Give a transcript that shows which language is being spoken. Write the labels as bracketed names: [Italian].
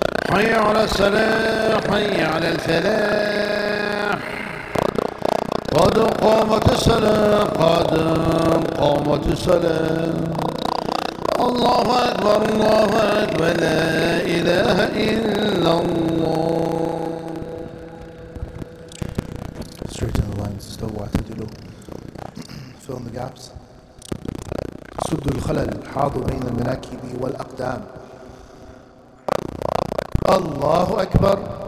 [Arabic] حي على الصلاة، حي على الفلاح، قد قامت الصلاة، قد قامت الصلاة. الله أكبر الله أكبر، لا إله إلا الله. [English] Straighten the lines, [Arabic] استووا واعتدلوا. [English] Fill in the gaps. [Arabic] سدوا الخلل، حاضوا بين المناكب والأقدام. الله أكبر.